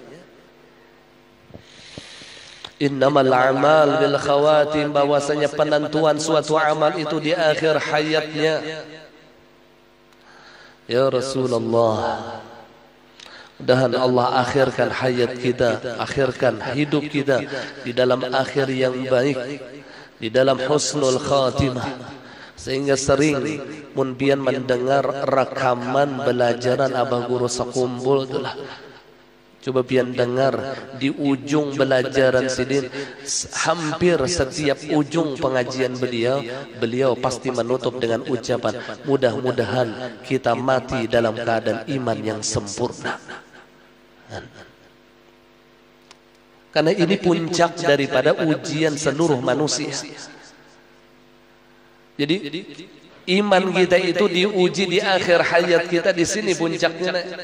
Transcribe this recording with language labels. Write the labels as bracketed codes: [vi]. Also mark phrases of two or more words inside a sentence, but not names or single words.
[ar] Innamal a'mal bil khawatim, [id] bahwasanya penentuan suatu amal itu di akhir hayatnya. [ar] Ya Rasulullah, [id] mudahan Allah akhirkan hayat kita, akhirkan hidup kita di dalam akhir yang baik, di dalam [ar] husnul khatimah. [bjn] Sehingga sering mun pian mendengar rekaman belajaran Abah Guru Sakumpul itulah. Coba pian dengar di ujung belajaran sidin, [id] hampir setiap ujung pengajian beliau pasti menutup dengan ucapan, mudah-mudahan kita mati dalam keadaan iman yang sempurna. Karena ini puncak daripada ujian seluruh manusia. Jadi iman kita itu diuji di akhir hayat kita, di sini puncaknya.